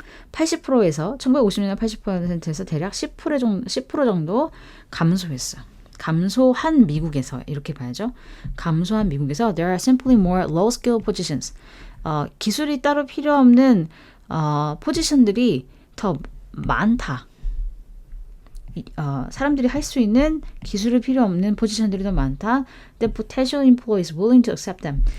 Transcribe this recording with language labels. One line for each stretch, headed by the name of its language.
Korean: 80%에서 1950년대 80%에서 대략 10% 정도 감소했어. 감소한 미국에서, 이렇게 봐야죠. 감소한 미국에서
English: there are simply more low skill positions.
Korean: 기술이 따로 필요 없는 포지션들이 더 많다. 사람들이 할 수 있는 기술이 필요 없는 포지션들이 더 많다.
English: The potential employees willing to accept them.